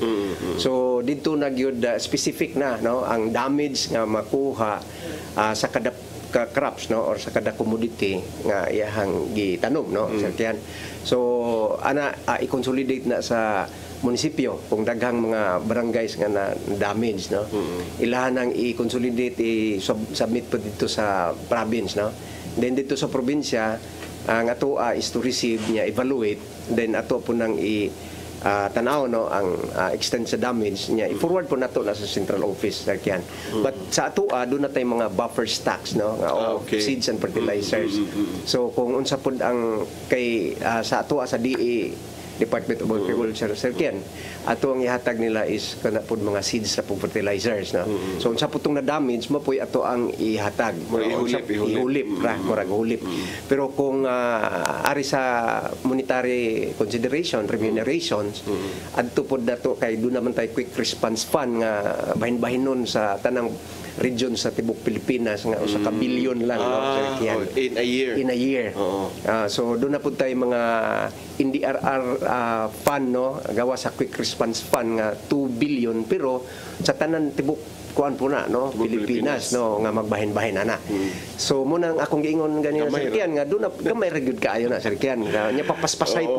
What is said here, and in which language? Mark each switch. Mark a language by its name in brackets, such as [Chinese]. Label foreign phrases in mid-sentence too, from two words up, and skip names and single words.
[Cebuano] So dito nagyud specific na no ang damage nga makuha sa kada crops no or sa kada commodity nga iyahang gitanom no sakyan. So ana i-consolidate na sa munisipyo kung daghang mga barangays nga na damage no. Ilahan ang i-consolidate i-submit po dito sa province no. Then dito sa probinsya ang ato [English] is to receive [Cebuano] niya evaluate then ato po nang tanaw no ang extent sa damage niya i-forward po nato na sa central office sakyan. But sa ato doon na tay mga [English] buffer stocks [Cebuano] no [English] of seeds and fertilizers. [Cebuano] So kung unsa pud ang kay sa ato sa DA Department of Agriculture sakyan ato ang ihatag nila is kana pud mga seeds sa fertilizers no. So unsa putong na damage mo puy ato ang ihatag ihulip murag hulip. Pero kung ari sa [English] monetary consideration remunerations [Cebuano] adto pud dato kay do naman tay [English] quick response fund [Cebuano] nga bahin-bahinon sa tanang region sa tibok Pilipinas nga usa ka bilyon lang no [English] in a year. [Cebuano] So do na pud tay mga NDRR fund no gawa sa [English] quick response fund [Cebuano] nga 2 billion pero sa tanan tibok kuan po na no Pilipinas no nga magbahin-bahin ana. So mo nang akong giingon ganina sa Rikian nga do na gamay ra gyud kaayo na sa Rikian nga nya papaspasay po